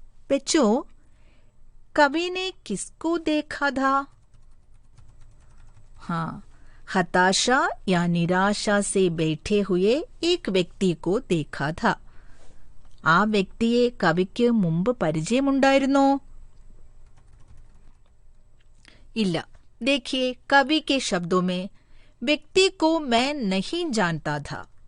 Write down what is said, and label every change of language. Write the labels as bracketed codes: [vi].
[hi] बच्चों, कवि ने किसको देखा था? हताशा या निराशा से बैठे हुए एक व्यक्ति को देखा था. [ml] ആ വ്യക്തിയെ കവിക്ക് മുമ്പ് പരിചയമുണ്ടായിരുന്നോ? ഇല്ല. [hi] देखिए, कवि के शब्दों में व्यक्ति को मैं नहीं जानता था.